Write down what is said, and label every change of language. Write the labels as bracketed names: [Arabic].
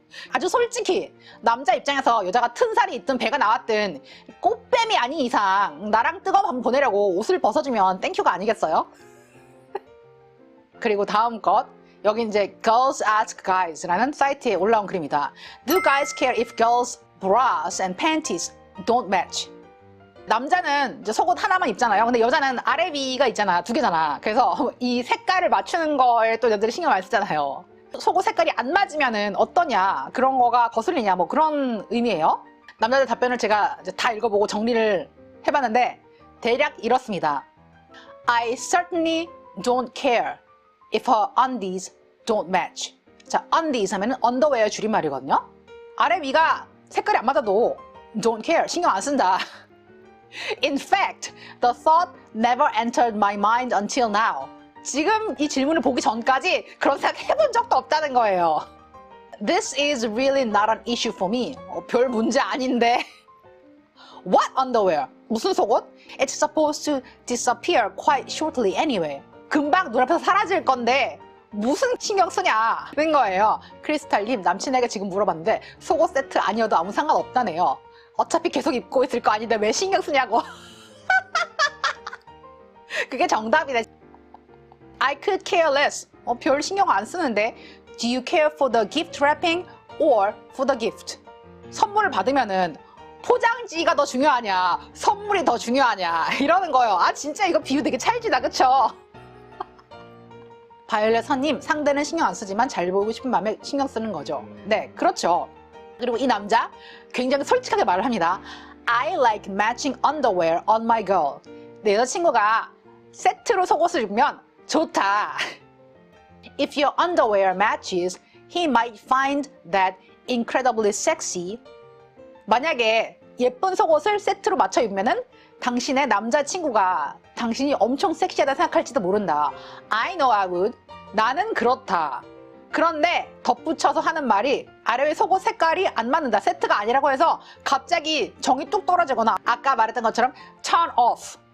[Korean] 아주 솔직히 남자 입장에서 여자가 튼살이 있든 배가 나왔든 꽃뱀이 아닌 이상 나랑 뜨거운 밤 보내려고 옷을 벗어주면 땡큐가 아니겠어요? 그리고 다음 것 여기 이제 Girls Ask Guys라는 사이트에 올라온 글입니다. [English] Do guys care if girls' bras and panties don't match? [Korean] 남자는 이제 속옷 하나만 입잖아요. 근데 여자는 아래 위가 있잖아. 두 개잖아. 그래서 이 색깔을 맞추는 거에 또 여자들이 신경 많이 쓰잖아요. 속옷 색깔이 안 맞으면은 어떠냐 그런 거가 거슬리냐 뭐 그런 의미예요. 남자들 답변을 제가 이제 다 읽어보고 정리를 해봤는데 대략 이렇습니다. [English] I certainly don't care if her undies don't match. [Korean] 자, undies 하면은 언더웨어 줄임말이거든요. 아래 위가 색깔이 안 맞아도 [English] don't care [Korean] 신경 안 쓴다. [English] In fact, the thought never entered my mind until now. [Korean] 지금 이 질문을 보기 전까지 그런 생각 해본 적도 없다는 거예요. [English] This is really not an issue for me. [Korean] 별 문제 아닌데. [English] What underwear? [Korean] 무슨 속옷? [English] It's supposed to disappear quite shortly anyway. [Korean] 금방 눈앞에서 사라질 건데 무슨 신경 쓰냐는 거예요. 크리스탈님 남친에게 지금 물어봤는데 속옷 세트 아니어도 아무 상관없다네요. 어차피 계속 입고 있을 거 아닌데 왜 신경 쓰냐고. 그게 정답이네. [English] I could care less. [Korean] 별 신경 안 쓰는데. [English] Do you care for the gift wrapping or for the gift? [Korean] 선물을 받으면은 포장지가 더 중요하냐, 선물이 더 중요하냐 이러는 거예요. 아 진짜 이거 비유 되게 찰지다, 그쵸? 바이올렛 선님, 상대는 신경 안 쓰지만 잘 보이고 싶은 마음에 신경 쓰는 거죠. 네, 그렇죠. 그리고 이 남자 굉장히 솔직하게 말을 합니다. [English] I like matching underwear on my girl. [Korean] 내 여자친구가 세트로 속옷을 입으면 좋다. [English] If your underwear matches, he might find that incredibly sexy. [Korean] 만약에 예쁜 속옷을 세트로 맞춰 입으면은 당신의 남자친구가 당신이 엄청 섹시하다 생각할지도 모른다. [English] I know I would. [Korean] 나는 그렇다. 그런데 덧붙여서 하는 말이 아래의 속옷 색깔이 안 맞는다. 세트가 아니라고 해서 갑자기 정이 뚝 떨어지거나 아까 말했던 것처럼 turn off.